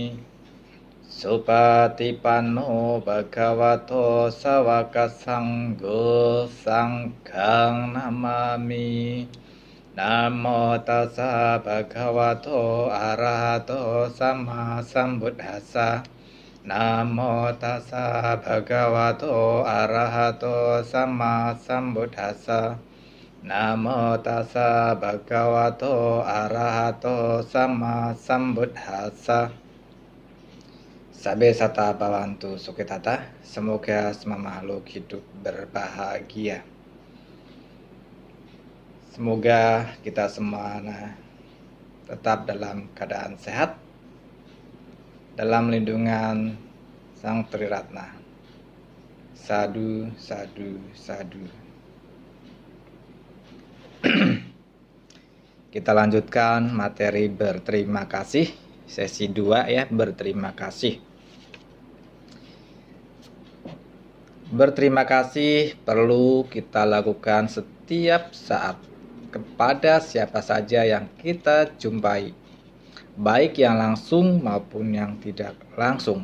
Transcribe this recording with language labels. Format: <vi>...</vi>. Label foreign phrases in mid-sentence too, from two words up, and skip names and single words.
<pi>Supatipanno Bhagavato Sawaka Sangho Sanghang Namami Namo tassa Bhagavato Arahato Sama Sambuddhassa Namo tassa Bhagavato Arahato Sama Sambuddhassa Namo tassa Bhagavato Arahato Sama Sambuddhassa. Sabe sata bhavantu sukhitata.</pi> <id>Semoga semua makhluk hidup berbahagia. Semoga kita semua tetap dalam keadaan sehat, dalam lindungan Sang Triratna.</id> <pi>Sadu, sadu, sadu.</pi> <id>Kita lanjutkan materi berterima kasih, sesi 2 ya, berterima kasih. Berterima kasih perlu kita lakukan setiap saat kepada siapa saja yang kita jumpai, baik yang langsung maupun yang tidak langsung.</id>